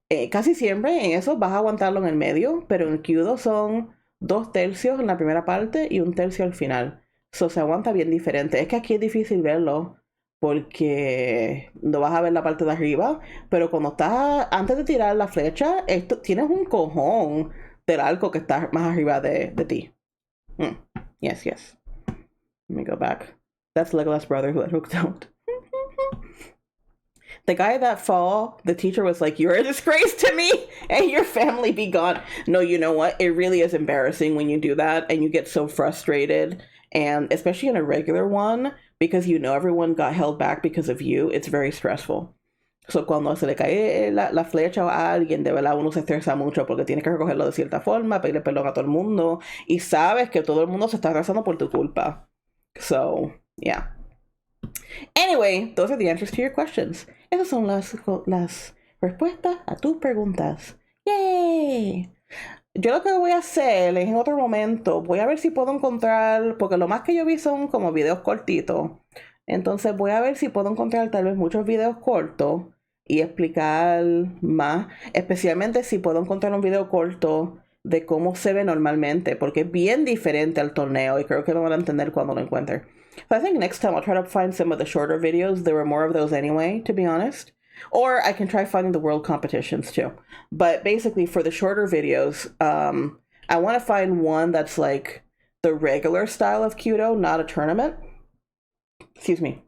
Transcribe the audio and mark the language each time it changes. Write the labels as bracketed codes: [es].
[es] Casi siempre en eso vas a aguantarlo en el medio, pero en Kyudo son 2/3 en la primera parte y 1/3 al final. So se aguanta bien diferente. Es que aquí es difícil verlo porque no vas a ver la parte de arriba, pero cuando estás antes de tirar la flecha, tienes un cojón del arco que está más arriba de ti. [en] Yes, yes. Let me go back. That's Legolas' brother who got hooked out. The guy that fall, the teacher was like, "You're a disgrace to me and your family be gone." No, you know what? It really is embarrassing when you do that and you get so frustrated. And especially in a regular one, because you know everyone got held back because of you, it's very stressful. [es] So cuando se le cae la flecha a alguien, de verdad uno se estresa mucho porque tiene que recogerlo de cierta forma, pedirle perdón a todo el mundo y sabes que todo el mundo se está estresando por tu culpa. [en] So, yeah. Anyway, those are the answers to your questions. [es] Esas son las respuestas a tus preguntas. ¡Yay! Yo lo que voy a hacer es en otro momento, voy a ver si puedo encontrar, porque lo más que yo vi son como videos cortitos. Entonces voy a ver si puedo encontrar tal vez muchos videos cortos y explicar más, especialmente si puedo encontrar un video corto de cómo se ve normalmente, porque es bien diferente al torneo y creo que lo van a entender cuando lo encuentre. [en] So I think next time I'll try to find some of the shorter videos. There were more of those anyway, to be honest. Or I can try finding the world competitions too. But basically for the shorter videos, I want to find one that's like the regular style of Kyudo, not a tournament. Excuse me.